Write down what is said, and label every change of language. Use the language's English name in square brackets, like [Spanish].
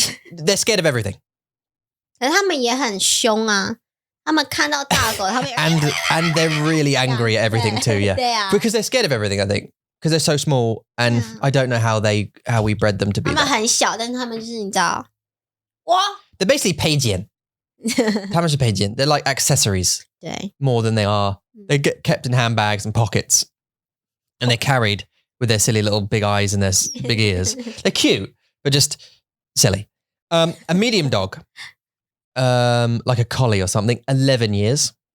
[English] They're scared of everything. [Chinese] 可是他们也很凶啊。他们看到大狗，他们 [English] and they're really angry at everything too. Yeah. [Chinese] 对啊。 [English] Because they're scared of everything, I think. Because they're so small, and I don't know how we bred them to be. [Chinese] 他们很小，但是他们就是你知道，哇 [English] They're basically 配件。 [Chinese] 他们是配件。 [English] They're like accessories. [Chinese] 对。 [English] More than they are. They get kept in handbags and pockets, and they're carried with their silly little big eyes and their big ears. They're cute, but just silly. A medium dog, like a collie or something, 11 years.